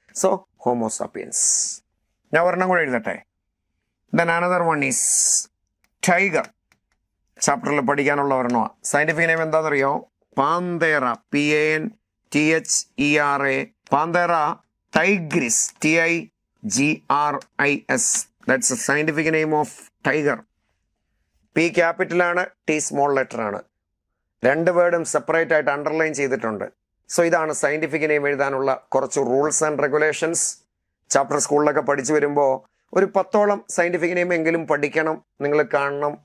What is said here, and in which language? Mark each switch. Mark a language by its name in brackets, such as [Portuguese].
[Malayalam] So Homo sapiens. ഞാൻ ഒരെണ്ണം കൂടെ എഴുതട്ടെ. [English] Then another one is tiger. [Malayalam] ചാപ്റ്ററിൽ പഠിക്കാനുള്ള ഒരെണ്ണമാണ്. സയന്റിഫിക് നെയിം എന്താണെന്നറിയോ? പാന്തേറ, PANTHERA. പാന്തേറ Tigris, TIGRIS. [English] That's the scientific name of tiger. [Malayalam] P ക്യാപിറ്റലാണ്, T small letter ആണ്. 2 വേർഡും സെപ്പറേറ്റ് ആയിട്ട് അണ്ടർലൈൻ ചെയ്തിട്ടുണ്ട്. സോ ഇതാണ് സയന്റിഫിക് നെയിം എഴുതാനുള്ള കുറച്ച് റൂൾസ് ആൻഡ് റെഗുലേഷൻസ്. ചാപ്റ്റർ സ്കൂളിലൊക്കെ പഠിച്ചു വരുമ്പോൾ ഒരു 10ഓളം സയൻറ്റിഫിക് നെയിം എങ്കിലും പഠിക്കണം. നിങ്ങൾ കാണണം.